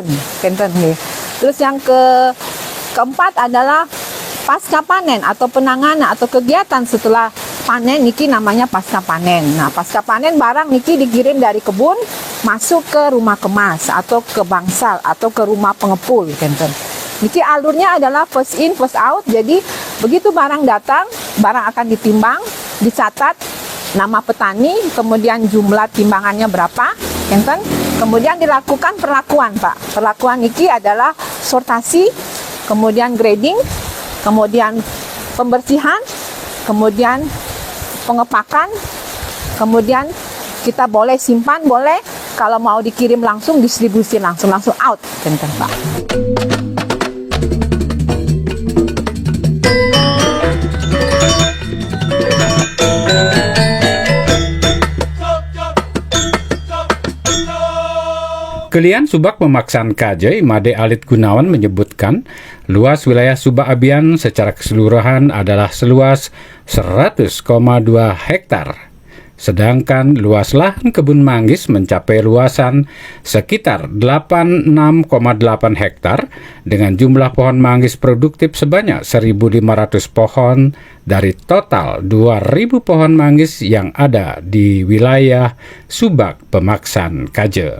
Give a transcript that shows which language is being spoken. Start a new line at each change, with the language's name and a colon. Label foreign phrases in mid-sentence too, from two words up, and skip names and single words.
Indonesian: Terus yang keempat adalah pasca panen atau penanganan atau kegiatan setelah panen niki namanya pasca panen. Nah, pasca panen barang niki dikirim dari kebun masuk ke rumah kemas atau ke bangsal atau ke rumah pengepul. Niki alurnya adalah
English: first in first out.
Indonesian: Jadi begitu barang datang, barang akan ditimbang, dicatat nama petani, kemudian jumlah timbangannya berapa, kemudian dilakukan perlakuan, Pak. Perlakuan niki adalah sortasi, kemudian grading, kemudian pembersihan, kemudian pengepakan, kemudian kita boleh simpan, boleh kalau mau dikirim langsung, distribusi langsung out, Pak. Kelian Subak Pemaksan KJ Made Alit Gunawan menyebutkan luas wilayah Subak Abian secara keseluruhan adalah seluas 100,2 hektar. Sedangkan luas lahan kebun manggis mencapai luasan sekitar 86,8 hektar dengan jumlah pohon manggis produktif sebanyak 1.500 pohon dari total 2.000 pohon manggis yang ada di wilayah Subak Pemaksan Kaje.